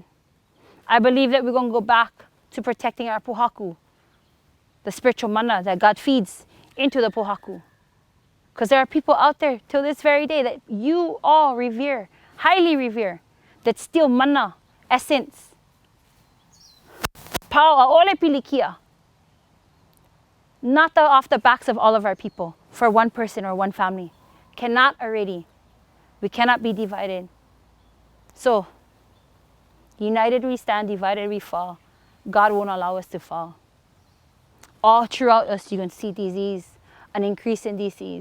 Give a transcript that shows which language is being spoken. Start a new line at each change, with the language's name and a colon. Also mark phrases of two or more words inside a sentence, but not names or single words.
English: I believe that we're going to go back to protecting our pohaku, the spiritual mana that God feeds into the pohaku. Because there are people out there till this very day that you all revere, highly revere, that steal mana, essence.
Hawaiian: Pau aole pilikia.
English: Not off the backs of all of our people, for one person or one family. Cannot already. We cannot be divided. So, united we stand, divided we fall. God won't allow us to fall. All throughout us, you can see disease, an increase in disease.